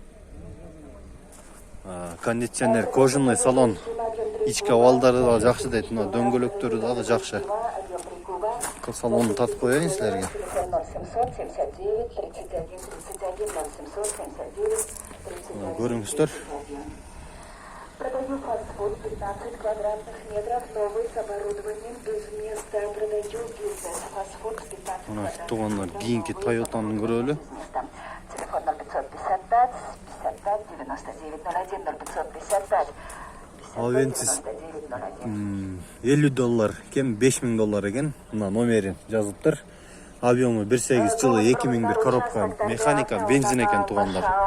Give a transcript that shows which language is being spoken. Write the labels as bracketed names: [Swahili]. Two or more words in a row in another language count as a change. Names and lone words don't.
[Russian] Кондиционер кожаный салон. [Kyrgyz] Ички абалдары да жакшы дейт. Мына дөңгөлөктөрү дагы жакшы. Салонун татып коеюн силерге. Көрүңүздөр. [Russian] Продаю фастфуд 15 квадратных метров, новый с оборудованием без места. Продаю бизнес-фастфуд 15 квадратных [Kyrgyz] Тугандар кийинки Toyota'нын көрөлү. Телефон 0555 55 99 01 0555 Avensis $50 экен, $5000 экен. Мына номерин жазыптыр. Объему 1.8 жылы 2001, [Russian] коробка механика, [Kyrgyz] бензин экен тугандар.